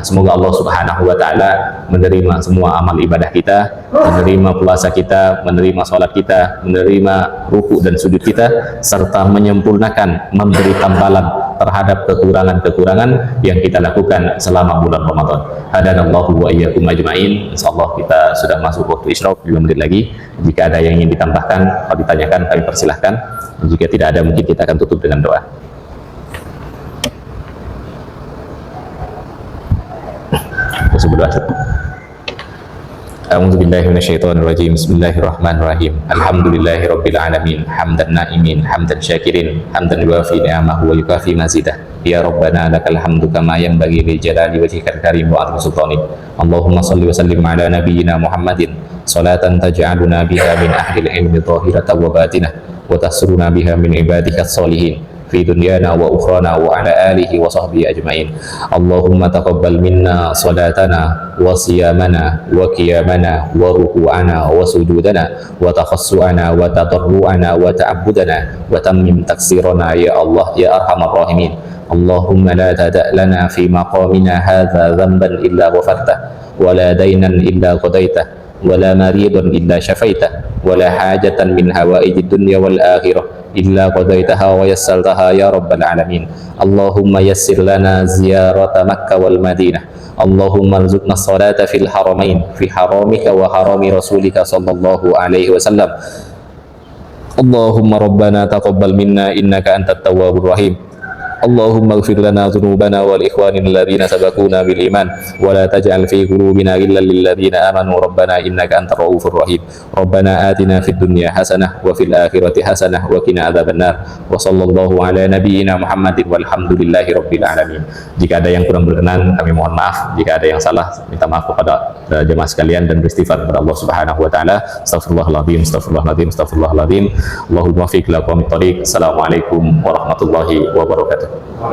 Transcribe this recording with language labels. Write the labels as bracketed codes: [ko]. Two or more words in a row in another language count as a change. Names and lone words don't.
[id] Semoga Allah [ar] سبحانه وتعالى [id] menerima semua amal ibadah kita, menerima puasa kita, menerima sholat kita, menerima ruku dan sujud kita, serta menyempurnakan, memberi tambalan terhadap kekurangan-kekurangan yang kita lakukan selama bulan Ramadan. [ar] هدانا الله وإياكم أجمعين. [id] Insyaallah kita sudah masuk waktu isyraq 5 menit lagi. Jika ada yang ingin ditambahkan atau ditanyakan, kami persilahkan. Jika tidak ada, mungkin kita akan tutup dengan doa. [ar] أعوذ بالله من الشيطان الرجيم. بسم الله الرحمن الرحيم الحمد لله رب العالمين حمدا الناعمين حمدا الشاكرين حمدا يوافي نعمه ويكافئ مزيده. يا ربنا لك الحمد كما ينبغي لجلال وجهك الكريم وعظيم سلطانك. اللهم صل وسلم على نبينا محمد صلاة تجعلنا بها من أهل العلم ظاهرة وباطنة وتسرنا بها من عبادك الصالحين في دنيانا وأخرانا وعلى آله وصحبه أجمعين. اللهم تقبل منا صلاتنا وصيامنا وقيامنا وركوعنا وسجودنا وتخشعنا وتضرعنا وتعبدنا وتمم تقصيرنا يا الله يا أرحم الراحمين. اللهم لا تدع لنا في مقامنا هذا ذنبا إلا غفرته ولا دينا إلا قضيته ولا مريضا إلا شفيته ولا حاجة من حوائج الدنيا والآخرة إلا قضيتها ويسرتها يا رب العالمين. اللهم يسر لنا زيارة مكة والمدينة. اللهم ارزقنا صلاة في الحرمين في حرمك وحرم رسولك صلى الله عليه وسلم. اللهم ربنا تقبل منا إنك أنت التواب الرحيم. اللهم اغفر لنا ذنوبنا ولإخواننا الذين سبقونا بالإيمان ولا تجعل في قلوبنا غلا للذين آمنوا ربنا إنك أنت الرؤوف الرحيم. ربنا آتنا في الدنيا حسنة وفي الآخرة حسنة وقنا عذاب النار. وصلى الله على نبينا محمد والحمد لله رب العالمين. [id] Jika ada yang kurang berkenan, kami mohon maaf. Jika ada yang salah, minta maaf kepada jemaah sekalian dan beristighfar kepada Allah [ar] سبحانه وتعالى. أستغفر الله العظيم أستغفر الله العظيم أستغفر الله العظيم اللهم فق لأقوم الطريق. السلام عليكم ورحمة الله وبركاته.